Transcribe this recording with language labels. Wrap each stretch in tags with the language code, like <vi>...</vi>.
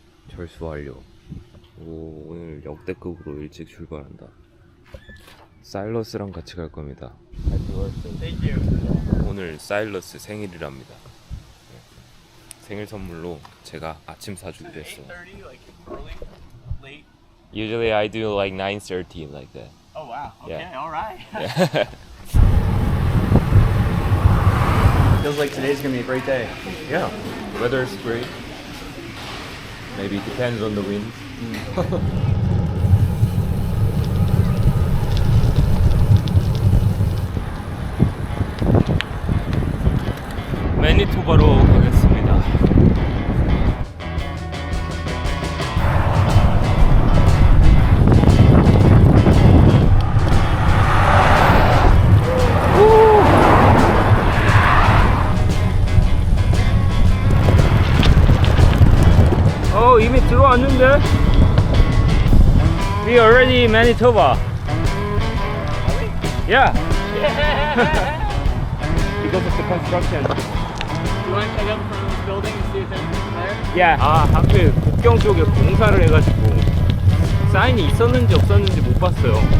<ko>절수 완료. 오늘 역대급으로 일찍 출발한다. 사일러스랑 같이 갈 겁니다.</ko> <en>Thank you.</en> <ko>오늘 사일러스 생일이랍니다. 생일 선물로 제가 아침 사주기로 했어요.</ko> <en>8:30, like early, late. Usually I do like 9:30 like that. Oh wow. Okay. Yeah. All right. Yeah. Feels like today's gonna be a great day. Yeah. The weather is great. Maybe it depends on the wind.</en> <ko>매니토바로 가겠습니다. 이미 들어왔는데?</ko> <en>We already in Manitoba. Yeah. Because of the construction. You want to check out from the building and see if anything's there? Yeah.</en> <ko>하필 국경 쪽에 공사를 해가지고 사인이 있었는지 없었는지 못 봤어요.</ko>